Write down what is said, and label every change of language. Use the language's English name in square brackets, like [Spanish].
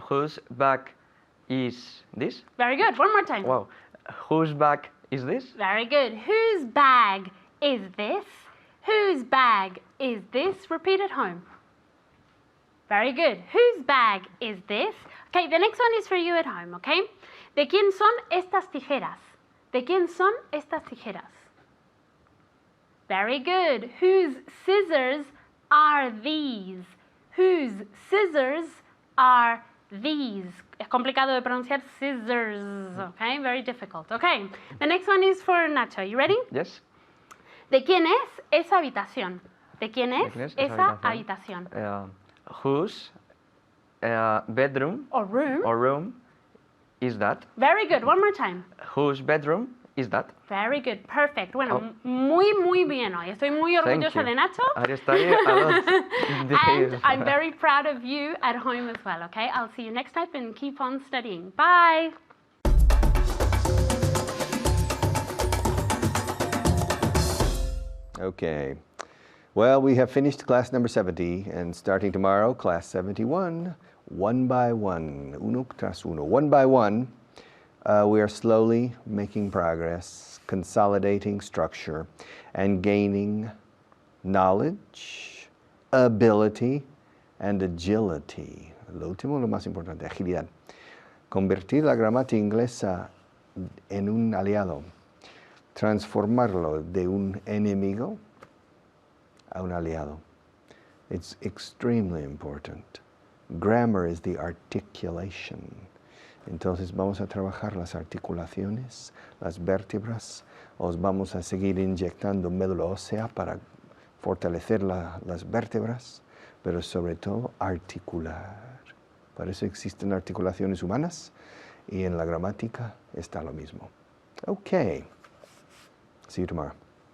[English] Whose bag is this? Very good. One more time. Wow. Whose bag is this? Very good. Whose bag is this? Whose bag is this? Repeat at home. Very good. Whose bag is this? Okay, the next one is for you at home, okay? [Spanish] ¿De quién son estas tijeras? ¿De quién son estas tijeras? [English] Very good. Whose scissors are these? Whose scissors are these? [Spanish] Es complicado de pronunciar scissors, okay? [English] Very difficult. Okay, the next one is for Nacho. You ready? Yes. [Spanish] ¿De quién es esa habitación? ¿De quién es quién es esa esa habitación? [English] Whose bedroom Or room. or room is that? Very good. One more time. Whose bedroom is that? Very good. Perfect. [Spanish] Bueno, [English] Oh. [Spanish] muy bien hoy. Estoy muy [English] Thank [Spanish] orgullosa [English] you. [Spanish] de Nacho. Ahí está ahí a los [English] And [Spanish] 10. [English] I'm very proud of you at home as well, okay? I'll see you next time and keep on studying. Bye. Okay. Well, we have finished class number 70, and starting tomorrow, class 71, one by one, [Spanish] uno tras uno, [English] one by one, we are slowly making progress, consolidating structure, and gaining knowledge, ability, and agility. [Spanish] Lo último, lo más importante, agilidad. Convertir la gramática inglesa en un aliado. Transformarlo de un enemigo a un aliado. [English] It's extremely important. Grammar is the articulation. [Spanish] Entonces vamos a trabajar las articulaciones, las vértebras, os vamos a seguir inyectando médula ósea para fortalecer las vértebras, pero sobre todo articular. Para eso existen articulaciones humanas y en la gramática está lo mismo. [English] Okay. See you tomorrow.